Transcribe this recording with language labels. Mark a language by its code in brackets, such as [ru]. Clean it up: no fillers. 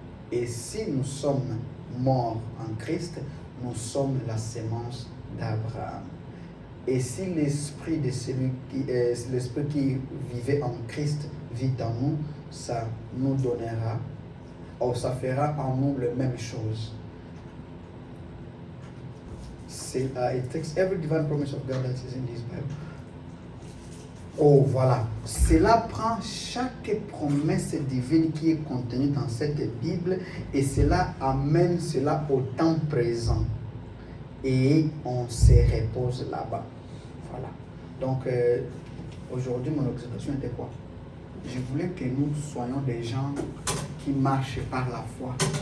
[fr] Et si nous sommes morts en Christ, nous sommes la sémence d'Abraham. Et si l'esprit de l'esprit qui vivait en Christ vit en nous, ça nous donnera, ou ça fera en nous la même chose. C'est [en] it takes every divine promise of God that is in this Bible. [fr] Oh voilà, cela prend chaque promesse divine qui est contenue dans cette Bible et cela amène cela au temps présent et on se repose là-bas. Voilà. Donc aujourd'hui mon observation était quoi? Je voulais que nous soyons des gens qui marchent par la foi.